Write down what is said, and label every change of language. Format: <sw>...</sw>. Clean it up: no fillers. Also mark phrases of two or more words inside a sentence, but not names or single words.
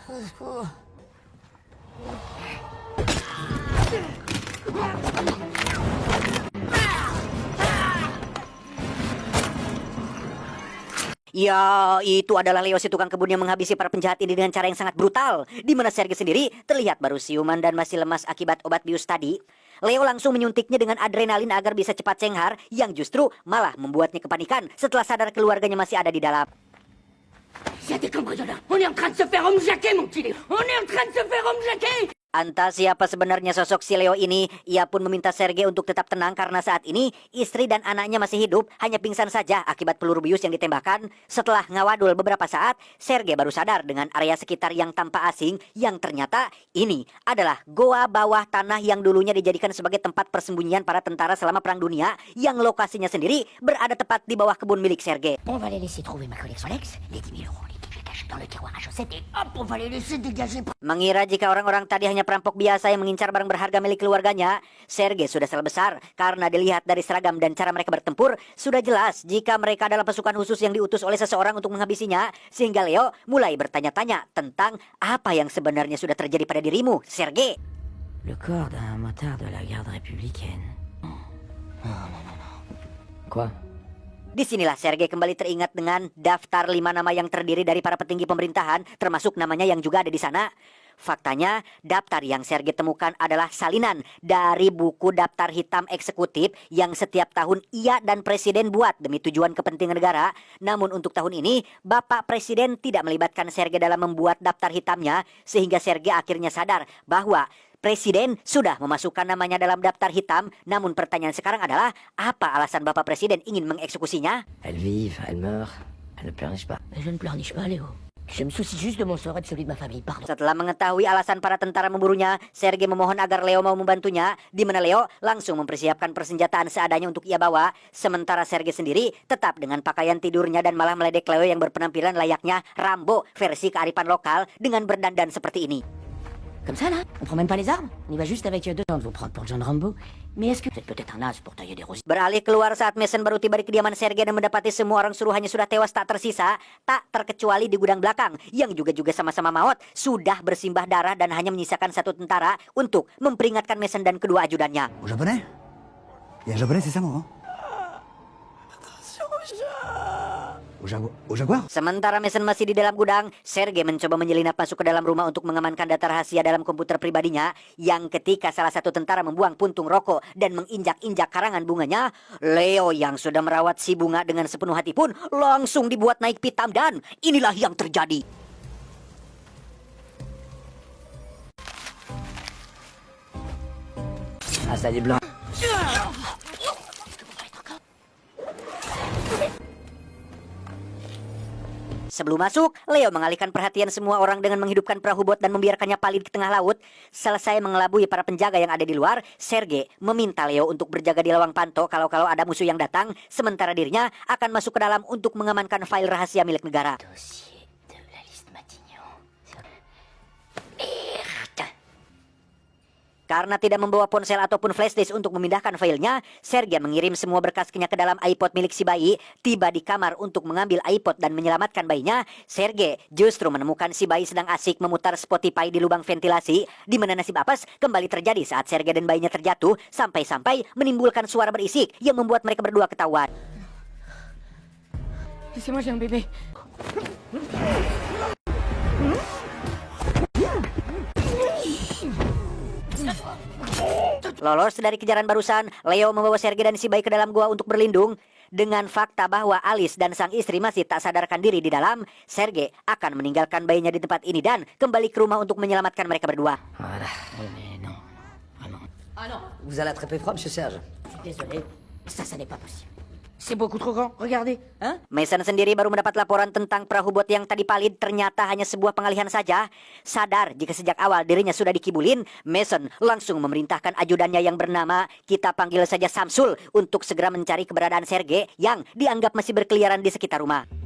<id>Ya, itu adalah Leo si tukang kebun yang menghabisi para penjahat ini dengan cara yang sangat brutal. Di mana Sergei sendiri terlihat baru siuman dan masih lemas akibat obat bius tadi. Leo langsung menyuntiknya dengan adrenalin agar bisa cepat cenghar, yang justru malah membuatnya kepanikan setelah sadar keluarganya masih ada di dalam.</id> <fr>Il y a des cambrioleurs. On est en train de se faire homejacker, mon petit. On est en train de se faire homejacker.</fr> <id>Entah siapa sebenarnya sosok si Leo ini, ia pun meminta Sergei untuk tetap tenang karena saat ini istri dan anaknya masih hidup, hanya pingsan saja akibat peluru bius yang ditembakkan. Setelah ngawadul beberapa saat, Sergei baru sadar dengan area sekitar yang tampak asing, yang ternyata ini adalah goa bawah tanah yang dulunya dijadikan sebagai tempat persembunyian para tentara selama Perang Dunia, yang lokasinya sendiri berada tepat di bawah kebun milik Sergei.</id> <fr>On va les laisser trouver ma collection Lex, les 10 000 euros, les tickets cachés dans le tiroir à chaussettes et hop, on va les laisser dégager.</fr> <id>Mengira jika orang-orang tadi hanya perampok biasa yang mengincar barang berharga milik keluarganya, Sergei sudah salah besar karena dilihat dari seragam dan cara mereka bertempur, sudah jelas jika mereka adalah pasukan khusus yang diutus oleh seseorang untuk menghabisinya, sehingga Leo mulai bertanya-tanya tentang apa yang sebenarnya sudah terjadi pada dirimu, Sergei.</id> <fr>Le corps d'un motard de la garde républicaine. Quoi?</fr> <id>Disinilah Sergei kembali teringat dengan daftar 5 nama yang terdiri dari para petinggi pemerintahan, termasuk namanya yang juga ada di sana. Faktanya, daftar yang Sergei temukan adalah salinan dari buku daftar hitam eksekutif yang setiap tahun ia dan Presiden buat demi tujuan kepentingan negara. Namun untuk tahun ini, Bapak Presiden tidak melibatkan Sergei dalam membuat daftar hitamnya, sehingga Sergei akhirnya sadar bahwa Presiden sudah memasukkan namanya dalam daftar hitam. Namun pertanyaan sekarang adalah, apa alasan Bapak Presiden ingin mengeksekusinya?</id> <fr>Elles vivent, elles meurent, elles ne pleurnichent pas. Je ne pleurniche pas, Léo. Je me soucie juste de mon sort et de celui de ma famille, pardon.</fr> <id>Setelah mengetahui alasan para tentara memburunya, Sergei memohon agar Leo mau membantunya, di mana Leo langsung mempersiapkan persenjataan seadanya untuk ia bawa. Sementara Sergei sendiri tetap dengan pakaian tidurnya dan malah meledek Leo yang berpenampilan layaknya Rambo versi kearifan lokal dengan berdandan seperti ini.</id> <fr>Comme ça, là, on prend même pas les armes. On y va juste avec deux gens de vous prendre pour John Rambo. Mais est-ce que vous êtes peut-être un as pour tailler des roses?</fr> <id>Beralih keluar saat Mason baru tiba di kediaman Sergei dan mendapati semua orang suruhannya sudah tewas tak tersisa, tak terkecuali di gudang belakang, yang juga sama-sama maut, sudah bersimbah darah dan hanya menyisakan satu tentara untuk memperingatkan Mason dan kedua ajudannya.</id> <fr>Au japonais? Il y a un japonais, c'est ça, mon? Au jaguar?</fr> <id>Sementara Mason masih di dalam gudang, Sergei mencoba menyelinap masuk ke dalam rumah untuk mengamankan data rahasia dalam komputer pribadinya, yang ketika salah satu tentara membuang puntung rokok dan menginjak-injak karangan bunganya, Leo yang sudah merawat si bunga dengan sepenuh hati pun langsung dibuat naik pitam dan inilah yang terjadi.</id> <fr>Ah, ça y est blanc.</fr> <id>Sebelum masuk, Leo mengalihkan perhatian semua orang dengan menghidupkan perahu bot dan membiarkannya palit di tengah laut. Selesai mengelabui para penjaga yang ada di luar, Sergei meminta Leo untuk berjaga di lawang pantau kalau ada musuh yang datang, sementara dirinya akan masuk ke dalam untuk mengamankan file rahasia milik negara.</id> <fr>Dossier de la liste Matignon.</fr> <id>Karena tidak membawa ponsel ataupun flashdisk untuk memindahkan filenya, Sergei mengirim semua berkasnya ke dalam iPod milik si bayi. Tiba di kamar untuk mengambil iPod dan menyelamatkan bayinya, Sergei justru menemukan si bayi sedang asik memutar Spotify di lubang ventilasi, di mana nasib apes kembali terjadi saat Sergei dan bayinya terjatuh, sampai-sampai menimbulkan suara berisik yang membuat mereka berdua ketahuan.</id> <fr>Laissez-moi, j'ai un bébé.</fr> <id>Lolos dari kejaran barusan, Leo membawa Sergei dan si bayi ke dalam gua untuk berlindung. Dengan fakta bahwa Alice dan sang istri masih tak sadarkan diri di dalam, Sergei akan meninggalkan bayinya di tempat ini dan kembali ke rumah untuk menyelamatkan mereka berdua.</id> <fr>Voilà. Mais non. Vraiment. Vous allez attraper froid, monsieur Serge? Je suis désolé. Ça n'est pas possible. C'est beaucoup trop grand, regardez, hein?</fr> <id>Mason sendiri baru mendapat laporan tentang perahu bot yang tadi palid ternyata hanya sebuah pengalihan saja. Sadar jika sejak awal dirinya sudah dikibulin, Mason langsung memerintahkan ajudannya yang bernama, kita panggil saja Samsul, untuk segera mencari keberadaan Sergei yang dianggap masih berkeliaran di sekitar rumah.</id>